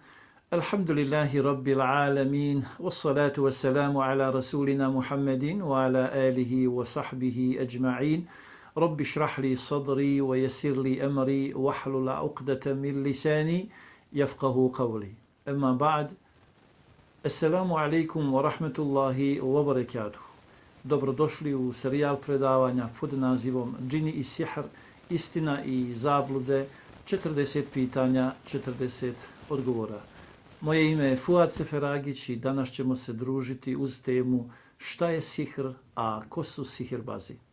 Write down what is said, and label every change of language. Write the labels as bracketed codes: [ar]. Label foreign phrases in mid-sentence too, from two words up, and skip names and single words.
[ar] الحمد لله رب العالمين والصلاة والسلام على رسولنا محمد وعلى آله وصحبه أجمعين. رب اشرح لي صدري ويسر لي أمري واحلل عقدة من لساني يفقهوا قولي. أما بعد. السلام عليكم ورحمة الله وبركاته. [bs] Dobrodošli u serijal predavanja pod nazivom Džini i sihr, istina i zablude, 40 pitanja, 40 odgovora. Moje ime je Fuad Seferagić i danas ćemo se družiti uz temu šta je sihr, a ko su sihirbazi.